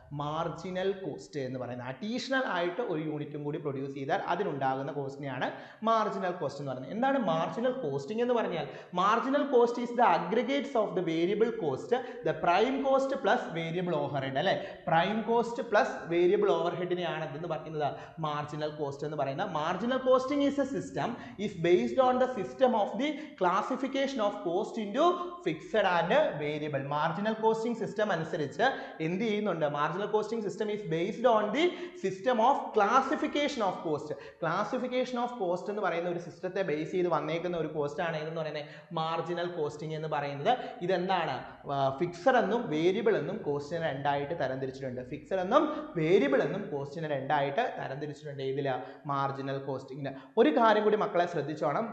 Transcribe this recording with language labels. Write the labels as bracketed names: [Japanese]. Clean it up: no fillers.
[Malayalam] Marginal cost എന്ന് പറയുന്നത്. Additional ആയിട്ട് ഒരു യൂണിറ്റും കൂടി പ്രൊഡ്യൂസ് ചെയ്താൽ അതിനുണ്ടാകുന്ന കോസ്റ്റിനെയാണ് മാർജിനൽ കോസ്റ്റ് എന്ന് പറയുന്നത്. എന്താണ് മാർജിനൽ കോസ്റ്റിംഗ് എന്ന് പറഞ്ഞാൽ? [English] Marginal cost is the aggregates of the variable cost, the prime cost plus variable overhead. [Malayalam] അല്ലെ, prime cost plus variable over ഹെഡിനെയാണ് എന്തെന്ന് പറയുന്നത്? മാർജിനൽ കോസ്റ്റ് എന്ന് പറയുന്നത്. [English] Marginal costing is a system is based on the system of the classification of cost into fixed and variable. [Malayalam] Marginal costing system അനുസരിച്ച് എന്ത് ചെയ്യുന്നുണ്ട്? [English] Marginal costing system is based on the system of classification of cost. [Malayalam] Classification of cost എന്ന് പറയുന്ന ഒരു സിസ്റ്റത്തെ base ചെയ്ത് വന്നേക്കുന്ന ഒരു കോസ്റ്റ് ആണ് എന്ന് പറയുന്നത് മാർജിനൽ കോസ്റ്റിംഗ് എന്ന് പറയുന്നത്. ഇതെന്താണ്? ഫിക്സഡ് എന്നും വേരിയബിൾ എന്നും കോസ്റ്റിനെ രണ്ടായിട്ട് തരംതിരിച്ചിട്ടുണ്ട്. ഫിക്സഡ് എന്നും വേരിയബിൾ എന്നും കോസ്റ്റിനെ രണ്ടായിട്ട് തരംതിരിച്ചിട്ടുണ്ട്. ഇതില് മാർജിനൽ കോസ്റ്റിംഗിന് ഒരു കാര്യം കൂടി മക്കളെ ശ്രദ്ധിച്ചോണം.